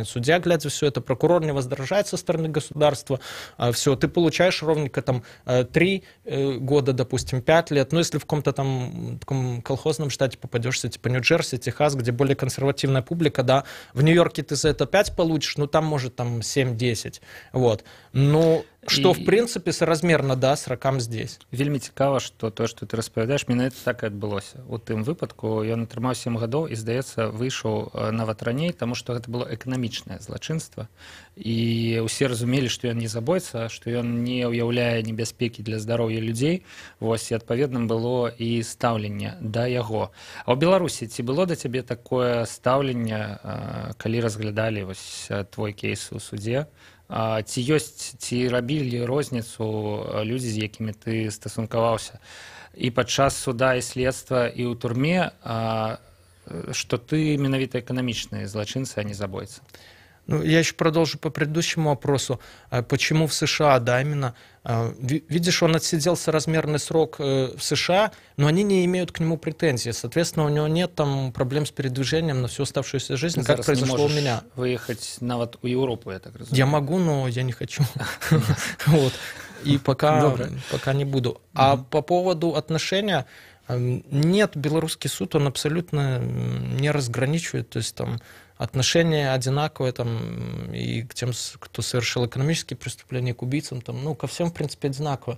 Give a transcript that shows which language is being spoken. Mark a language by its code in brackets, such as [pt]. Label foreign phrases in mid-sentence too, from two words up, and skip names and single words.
[ru] Судья, глядя все это, прокурор не возражает со стороны государства, все, ты получаешь ровненько там 3 года, допустим, 5 лет, ну, если в каком-то там таком колхозном штате попадешься, типа Нью-Джерси, Техас, где более консервативная публика, да, в Нью-Йорке ты за это 5 получишь, ну, там, может, там 7-10, вот. Ну, что, в принципе, соразмерно, да, срокам здесь. [be] Вельмі цікава, што тое, што ты распавядаеш, менавіта так і адбылося. У тым выпадку ён атрымаў 7 гадоў і, здаецца, выйшаў нават раней, таму што гэта было эканамічнае злачынства. І ўсе разумелі, што ён не забойца, што ён не ўяўляе небяспекі для здароўя людзей. Вось, і адпаведным было і стаўленне да яго. А ў Беларусі ці было да цябе такое стаўленне, калі разглядалі вось твой кейс у судзе? Ці ёсць, ці рабілі розніцу людзі, з якімі ты стасункаваўся і падчас суда і следства і ў турме, што ты менавіта эканамічны злачынцы, а не забойца? Ну, [ru] я еще продолжу по предыдущему вопросу. Почему в США, да, именно? Видишь, он отсидел соразмерный срок в США, но они не имеют к нему претензий. Соответственно, у него нет там проблем с передвижением на всю оставшуюся жизнь, как произошло у меня. [be] Выехать нават у Европу, я так разумею. [ru] Я могу, но я не хочу. И пока не буду. А по поводу отношения, нет, белорусский суд, он абсолютно не разграничивает, то есть там отношение одинаковое там, и к тем, кто совершил экономические преступления, к убийцам, там, ну, ко всем, в принципе, одинаково.